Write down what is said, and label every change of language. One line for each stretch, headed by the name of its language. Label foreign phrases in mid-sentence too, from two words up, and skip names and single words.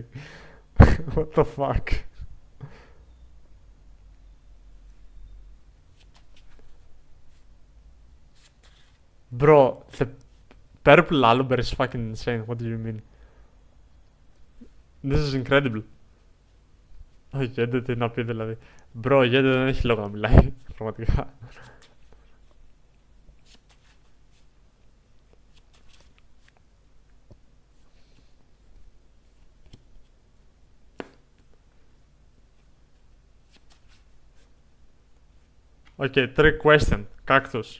English: What the fuck? Bro, the purple Aluber is fucking insane. What do you mean? This is incredible.
Greek: Γέντε τι να πει δηλαδή. Bro, Γέντε δεν έχει λόγο να μιλάει. Πραγματικά.
English: Okay, trick question. Cactus.